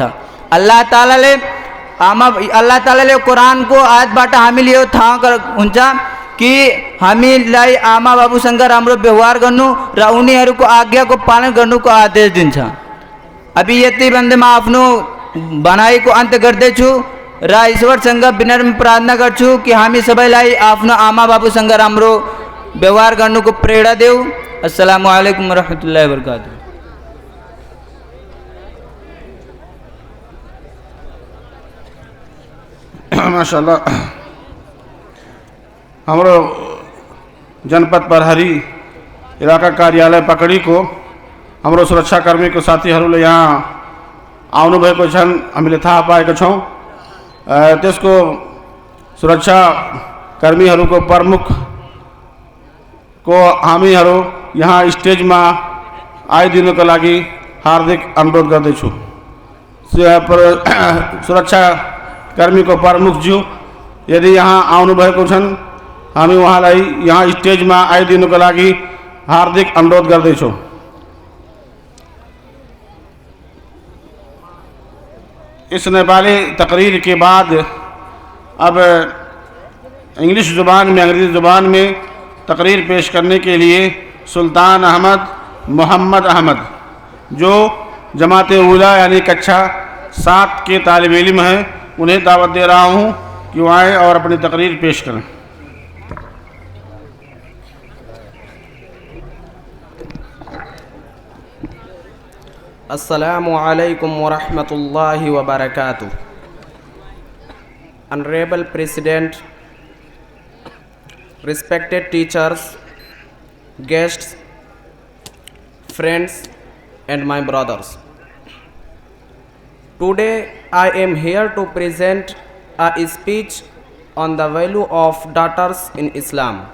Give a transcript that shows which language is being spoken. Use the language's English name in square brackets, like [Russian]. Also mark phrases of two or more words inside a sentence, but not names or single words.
[Nepali] अल्लाह तालाले कुरानको आयतबाट हामीले यो थाहा हुन्छ कि हामीलाई आमा बाबुसँग राम्रो व्यवहार गर्नु र उनीहरूको आज्ञाको पालन गर्नुको आदेश दिन्छ। अभी यति भन्दै म आफ्नो भनाइको अन्त्य गर्दैछु र ईश्वरसँग विनम्र प्रार्थना गर्छु कि हामी सबैलाई आफ्नो आमा बाबुसँग राम्रो व्यवहार गर्नुको प्रेरणा देऊ। [Arabic] السلام عليكم ورحمة الله وبركاته. [Nepali] माशाल्लाह, हाम्रो जनपद प्रहरी इलाका कार्यालय पकड़ी को हाम्रो सुरक्षाकर्मीको साथीहरूले यहाँ आउनुभएको छन्, हामीले थाहा पाएका छौँ। त्यसको सुरक्षाकर्मीहरूको प्रमुखको हामीहरू यहाँ स्टेजमा आइदिनुको लागि हार्दिक अनुरोध गर्दैछु। सुरक्षाकर्मीको प्रमुखज्यू यदि यहाँ आउनुभएको छन्, हामी उहाँलाई यहाँ स्टेजमा आइदिनुको लागि हार्दिक अनुरोध गर्दैछौँ। [Hindi] इस नेपाली तकरीर के बाद अब इंग्लिश ज़ुबान में, अंग्रेज़ी ज़ुबान में तकरीर पेश करने के लिए सुल्तान अहमद मोहम्मद अहमद, जो जमात उला यानी कक्षा 7 के तालिब इल्म हैं, उन्हें दावत दे रहा हूँ कि वो आएँ और अपनी तकरीर पेश करें। [Arabic] السلام عليكم ورحمة الله وبركاته. [English] Honorable President, respected teachers, guests, friends and my brothers. Today I am here to present a speech on the value of daughters in Islam.